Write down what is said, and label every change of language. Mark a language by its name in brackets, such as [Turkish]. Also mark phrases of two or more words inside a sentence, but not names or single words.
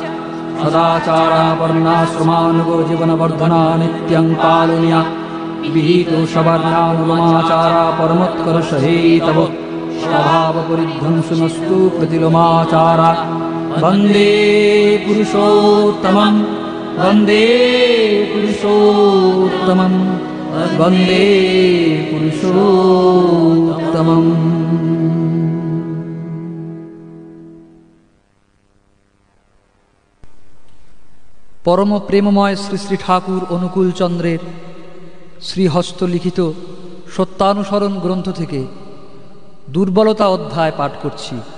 [Sanskrit] सदाचारापर्णाश्रमानुगो जीवनवर्धना नित्यं पालनीया विहितो सवर्णानुगमाचारा परमोत्कर्षहेतव स्वभावपरिध्वंसनस्तु प्रतिलोमाचारा वन्दे पुरुषोत्तमं वन्दे पुरुषोत्तमं वन्दे पुरुषोत्तमम्। [Bangla] পরম প্রেমময় শ্রী শ্রী ঠাকুর অনুকূল চন্দ্রের শ্রীহস্ত লিখিত সত্যানুসরণ গ্রন্থ থেকে দুর্বলতা অধ্যায় পাঠ করছি।